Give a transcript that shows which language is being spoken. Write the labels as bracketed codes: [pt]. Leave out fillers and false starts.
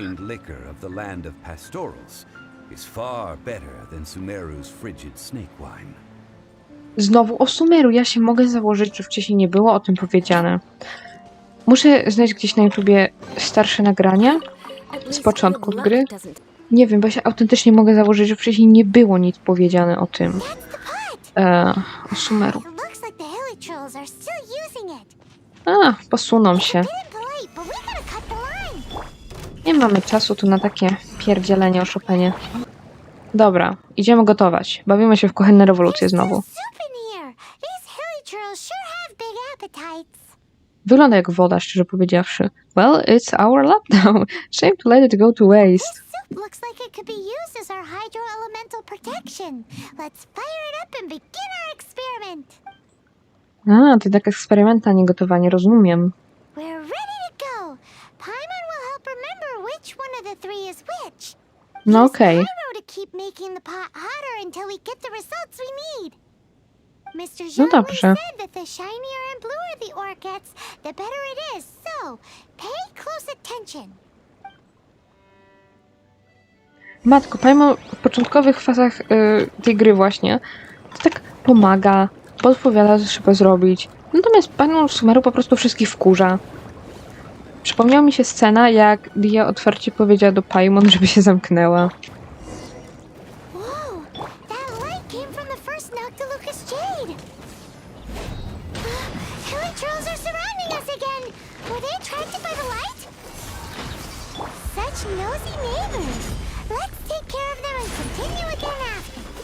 [en] The famed liquor of the land of pastorals is far better than Sumeru's frigid snake wine. [pl] Znowu o Sumeru. Ja się mogę założyć, że wcześniej nie było o tym powiedziane. Muszę znaleźć gdzieś na YouTubie starsze nagrania z początku gry. Nie wiem, bo ja się autentycznie mogę założyć, że wcześniej nie było nic powiedziane o tym. O Sumeru. [en] It looks like the hilly churls are still using it. [pl] Posuną się. [en] Bit polite, but we gotta cut the line. [pl] Nie mamy czasu tu na takie pierdzielenie o Chopinie. Dobra, idziemy gotować. Bawimy się w kuchenne rewolucje znowu. [en] There's soup in here. These hilly churls sure have big appetites. [pl] Wygląda jak woda, szczerze powiedziawszy. [en] Well, it's our lab now. Shame to let it go to waste. This soup looks like it could be used as our hydro-elemental protection. Let's fire it up and begin our experiment. [pl] To tak eksperymenta, nie gotowanie, rozumiem. [en] We're ready to go. Paimon will help remember which one of the three is which. [pl] No [en] Use [pl] okej. [en] pyro to keep making the pot hotter until we get the results we need. Mr. [pl] No [en] Zhang [pl] dobrze. [en] said that the shinier and bluer the ore gets, the better it is. So, pay close attention. [pl] Matko, Paimon w początkowych fazach tej gry właśnie to tak pomaga, podpowiada, co trzeba zrobić. Natomiast panią Sumeru po prostu wszystkich wkurza. Przypomniała mi się scena, jak Lia otwarcie powiedziała do Paimon, żeby się zamknęła. [en] Whoa! That light came from the first Noctilucous Jade! Hilly trolls are surrounding us again! Were they attracted by the light? Such nosy neighbors! Let's take care of them and continue again after.